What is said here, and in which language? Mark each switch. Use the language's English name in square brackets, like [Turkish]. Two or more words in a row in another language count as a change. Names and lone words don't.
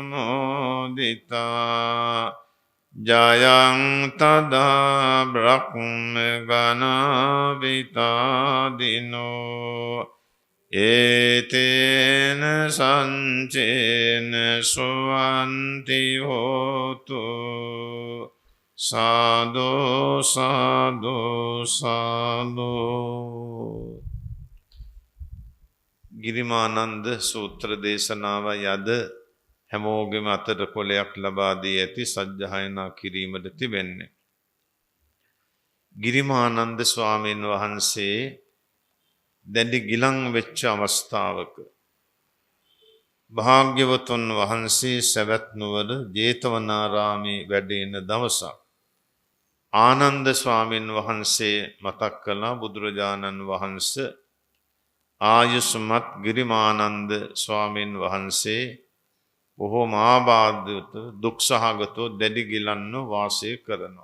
[Pali] පමෝදිතා ජයං තදා බ්‍රහ්ම ගණවිතාදිනෝ ඒතේන සංචේන සුවන්ති හෝතු සාදු සාදු සාදු. [Sinhala] ගිරිමානන්ද සූත්‍ර දේශනාවයි අද හැමෝගෙම අතට කොලයක් ලබා දී ඇති සජ්ජායනා කිරීමට තිබෙන්නේ. ගිරිමානන්ද ස්වාමීන් වහන්සේ දැඩි ගිලන් වෙච්ච අවස්ථාවක භාග්‍යවතුන් වහන්සේ සවැත් නුවර ජේතවනාරාමේ වැඩ ඉන දවසක් ආනන්ද ස්වාමීන් වහන්සේ මතක් කළා බුදුරජාණන් වහන්සේ ආයුෂ්මත් ගිරිමානන්ද ස්වාමීන් වහන්සේ බොහෝම ආබාධිත දුක්සහගතව දැඩි ගිලන්ව වාසය කරනවා.